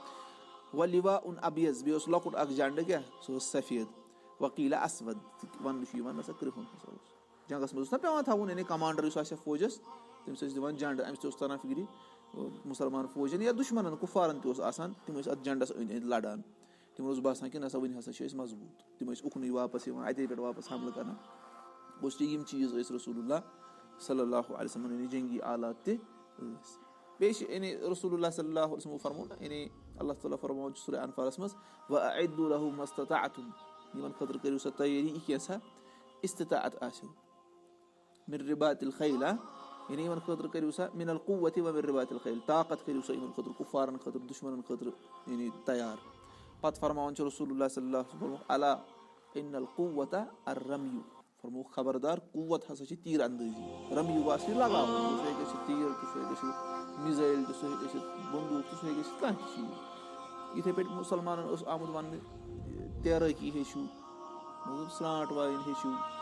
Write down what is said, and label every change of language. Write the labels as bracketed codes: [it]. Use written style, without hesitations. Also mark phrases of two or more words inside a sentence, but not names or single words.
[ks] ولیواُن ابیز بیٚیہِ اوس لۄکُٹ اکھ جنڈٕ کیاہ سُہ اوس سفید وکیٖلا اسود وننہٕ چھُ یِوان نسا کرٛہُن ہسا اوس جنگس منٛز اوس نا پیٚوان تھاوُن یعنی کمانڈر یُس آسہِ ہا فوجس تٔمِس ٲسۍ دِوان جنڈٕ اَمہِ سۭتۍ اوس تران فِکرِ مُسلمان فوجن یا دُشمنن کُفارن تہِ اوس آسان تِم ٲسۍ اتھ جنڈس أنٛدۍ أنٛدۍ لڑان تِمن اوس باسان کہِ نسا وُنہِ ہسا چھِ أسۍ مضبوٗط تِم ٲسۍ اُکنُے واپس یِوان اتے پٮ۪ٹھ واپس حملہٕ کران گوٚو یِم چیٖز ٲسۍ [ar] رسول اللہ صلی اللہُ علیہ وسلم [ks] یعنی جنگی آلات تہِ ٲسۍ بیٚیہِ چھِ یعنی [ar] رسول اللہ صلی اللہُ علیہ وسلمو [ks] فرموو یعنی اللہ تعالیٰ فرماوان چھُ سورہ انفالس منٛز [ar] وَأَعِدُّوا لَهُ مَا اسْتَطَعْتُم [ks] یِمن خٲطرٕ کٔرِو سا تیٲری یہِ کینٛژھا اِستِطاعت آسیو [ar] مِن رِباطِ الخیل [ks] یعنی یِمن خٲطرٕ کٔرِو سا [ar] مِن القُوَّتِ وَمِن رِباطِ الخیل [ks] طاقت کٔرِو سا یِمن خٲطرٕ کُفارن خٲطرٕ دُشمنن خٲطرٕ یعنی تیار پتہٕ فرماوان چھُ [ar] رسول اللہ صلی اللہُ علیہ وسلم الا اِنَّ القُوَّةَ الرَّمْیُ [ks] فرمووُکھ خبردار قُوَّت ہسا چھِ تیٖر اندٲزی رَمیوٗ آسہِ لگاوُن سُہ ہیٚکہِ ٲسِتھ تیٖر تہِ سُہ ہیٚکہِ ٲسِتھ مِزایل تہِ سُہ ہیٚکہِ ٲسِتھ بندوٗق تہِ سُہ ہیٚکہِ ٲسِتھ کانٛہہ تہِ چیٖز یِتھٕے پٲٹھۍ مُسلمانن اوس آمُت وننہٕ تیرٲکی ہیٚچھِو سرانٛٹھ وایِنۍ ہیٚچھِو